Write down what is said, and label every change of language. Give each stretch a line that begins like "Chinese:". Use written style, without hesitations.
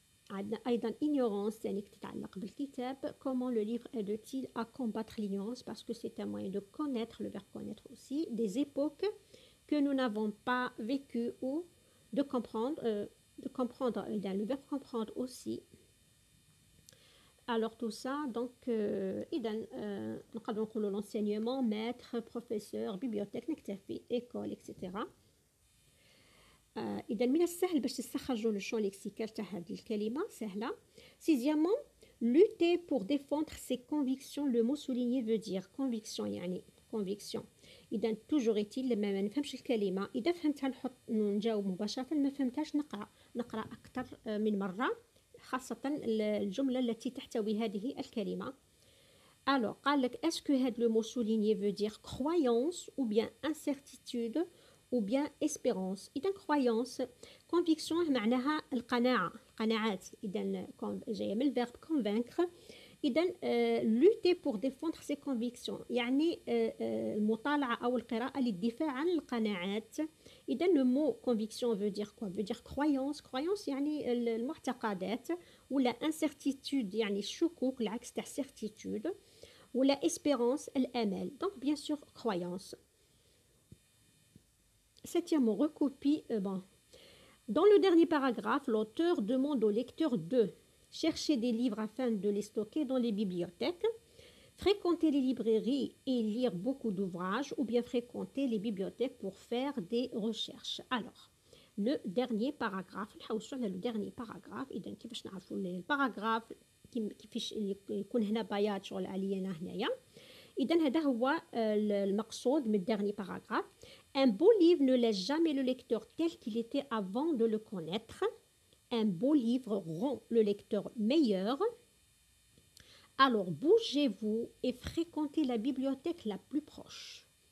French: عندنا أيضا ignorance يعني تتعلق بالكتاب comment le livre aide-t-il à combattre l'ignorance parce que c'est un moyen de connaître le verbe connaître aussi des époques que nous n'avons pas vécues ou de comprendre le verbe comprendre aussi alors tout ça donc
Arabic: إذا نقدر نقولوا
French: l'enseignement maître professeur bibliothèque نكتفي école etc.
Arabic: إذا من السهل باش تستخرجوا لو شون ليكسيكال تاع هذه الكلمة سهلة.
French: Sixièmement, lutter pour défendre ses convictions. Le mot souligné veut dire conviction يعني conviction.
Arabic: إذا
French: toujours est-il
Arabic: لما ما نفهمش الكلمة إذا فهمتها نجاوب مباشرة، ما فهمتهاش نقرأ أكثر من مرة، خاصة الجملة التي تحتوي هذه الكلمة.
French: Alors
Arabic: قال لك
French: est-ce que هذا le mot souligné veut dire croyance ou bien incertitude ou bien espérance.
Arabic: إذا croyance conviction معناها القناعات. إذا جاية من الفيرب convaincre. إذا
French: lutter pour défendre ses convictions
Arabic: يعني المطالعة أو القراءة للدفاع عن القناعات. إذا
French: le mot conviction veut dire quoi? veut dire croyance
Arabic: يعني المعتقدات، ولا incertitude يعني الشكوك العكس تاع certitude، ولا espérance الأمل.
French: donc bien sûr croyance. Septièmement, recopie. Dans le dernier paragraphe, l'auteur demande au lecteur de chercher des livres afin de les stocker dans les bibliothèques, fréquenter les librairies et lire beaucoup d'ouvrages, ou bien fréquenter les bibliothèques pour faire des recherches. Alors, le dernier paragraphe,
Arabic: le dernier paragraphe, إذا كيفاش نعرفوا الباراغراف كيفاش يكون هنا بياض شغل علينا هنايا. إذا هذا هو المقصود من dernier paragraphe.
French: Un beau livre ne laisse jamais le lecteur tel qu'il était avant de le connaître. Un beau livre rend le lecteur meilleur. Alors bougez-vous et fréquentez la bibliothèque la plus proche.